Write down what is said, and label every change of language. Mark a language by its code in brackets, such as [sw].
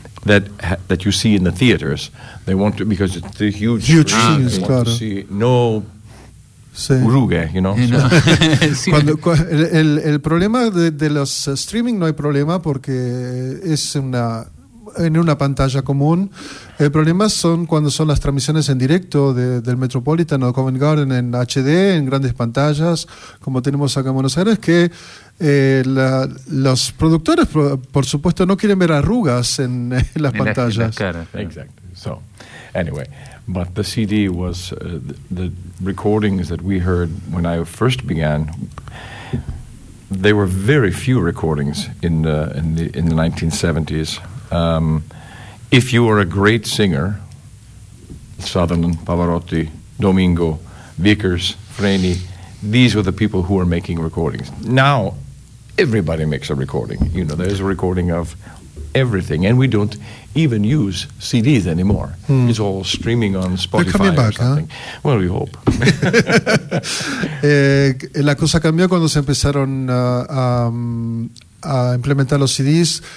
[en] that you see in the theaters. They want to, because it's the huge screen, they want [es] claro. [en] to see no Uruguay, you know. So. [es] Cuando, el problema de los streaming, no hay problema porque es una en una pantalla común. El problema son cuando son las transmisiones en directo del Metropolitan o Covent Garden en HD, en grandes pantallas, como tenemos acá en Buenos Aires, que los productores, por supuesto, no quieren ver arrugas en las pantallas. Exacto. [en] Anyway, but the CD was the recordings that we heard when I first began. There were very few recordings in the 1970s. If you were a great singer, Sutherland, Pavarotti, Domingo, Vickers, Freni, these were the people who were making recordings. Now, everybody makes a recording. You know, there's a recording of everything, and we don't even use CDs anymore. Hmm. It's all streaming on Spotify. They're coming back, or something. Huh? Well, we hope. [es] La cosa cambió cuando se empezaron a implementar los CDs.